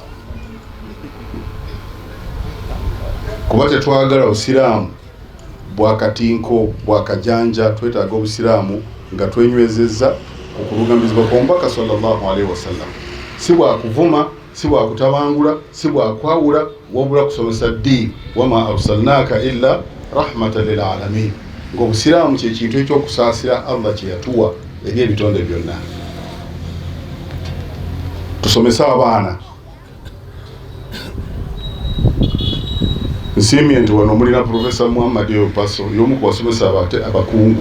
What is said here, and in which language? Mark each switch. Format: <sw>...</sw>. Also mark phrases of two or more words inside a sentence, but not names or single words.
<lg>kuba tetwagala busiraamu bwakatinko bwakajanja twetaaga obusiraamu nga twenywezezza okulugamizibwa kwa Omubaka</lg> <ar>صلى الله عليه وسلم</ar> <lg>si bwakuvuma si bwakutabangula si bwakwawula wabula kusomesa ddiini</lg> <ar>وما أرسلناك إلا رحمة للعالمين</ar> <lg>ng'obusiraamu kye kintu ekyokusaasira Allah kye yatuwa eri ebitonde byonna. Tusomesa abaana nsiimye nti wano mulina Professor Muhammad Paso y'omu ku basomesa abakungu.</lg>